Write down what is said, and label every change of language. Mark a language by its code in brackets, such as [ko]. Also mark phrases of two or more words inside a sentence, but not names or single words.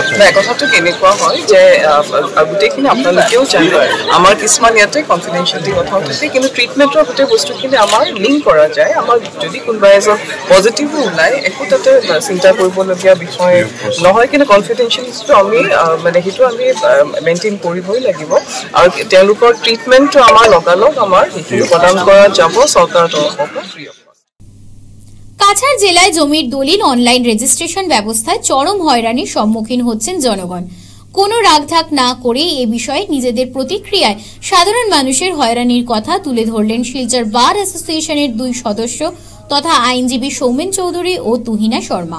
[as] নাই, কথাটো কেনেকুৱা হয় যে গোটেইখিনি আপোনালোকেও জানে আমাৰ কিছুমান ইয়াতে কনফিডেঞ্চিয়েলিটি কথা থাকে, কিন্তু ট্ৰিটমেণ্টৰ গোটেই বস্তুখিনি আমাৰ লিংক কৰা যায়। আমাৰ যদি কোনোবা এজন পজিটিভো ওলায় একো তাতে চিন্তা কৰিবলগীয়া বিষয় নহয়, কিন্তু কনফিডেঞ্চিয়েলিটিটো আমি মানে সেইটো আমি মেইনটেইন কৰিবই লাগিব। আৰু তেওঁলোকৰ ট্ৰিটমেণ্টটো আমাৰ লগালগ আমাৰ সেইখিনি প্ৰদান কৰা যাব চৰকাৰৰ তৰফৰ পৰা [en] free of cost. [bn] কাছাড় জেলায় জমির দলিল [en] online registration [bn] ব্যবস্থায় চরম হয়রানির সম্মুখীন হচ্ছেন জনগণ। কোনো রাগঢাক না করে এ বিষয়ে নিজেদের প্রতিক্রিয়ায় সাধারণ মানুষের হয়রানির কথা তুলে ধরলেন শিলচর বার অ্যাসোসিয়েশনের 2 সদস্য তথা আইনজীবী সৌমেন চৌধুরী ও তুহিনা শর্মা।